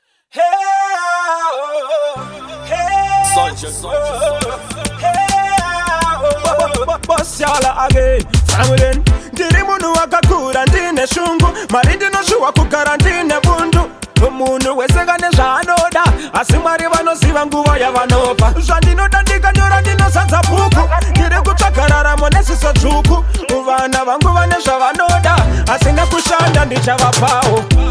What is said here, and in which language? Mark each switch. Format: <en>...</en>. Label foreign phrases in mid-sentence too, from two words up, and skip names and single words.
<en>Hey, oh, hey, Soldier, soldier, soldier. oh, hey, oh, bo-, bo-, bo-, boss, y'all are again. Family,</en> <sn>ndiri munhu wakakura ndine shungu, mari ndinoshuwa kugara ndine bundu. Munhu wese kane zvaanoda, asi Mwari vanoziva nguva yavanopa. Zvandinoda ndikanyora ndinozadza bhuku, ndiri kutsvaga raramo neziso dzvuku. Vana vangu vane zvavanoda, asi nekushanda ndichavapawo.</sn>